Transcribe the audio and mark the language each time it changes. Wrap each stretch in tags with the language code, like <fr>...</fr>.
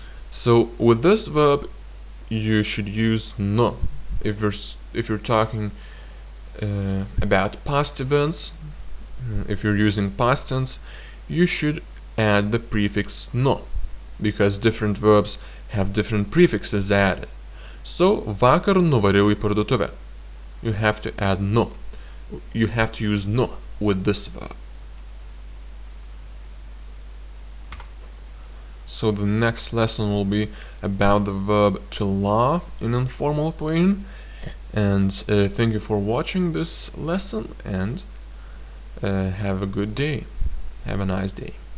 <en>So with this verb, you should use no. If you're talking about past events, if you're using past tense, you should add the prefix no, because different verbs have different prefixes added. So</en> <lt>vakar nuvariau į parduotuvę.</lt> <en>You have to add no. You have to use no with this verb. So the next lesson will be about the verb to laugh in informal Lithuanian. And thank you for watching this lesson, and have a good day. Have a nice day.</en>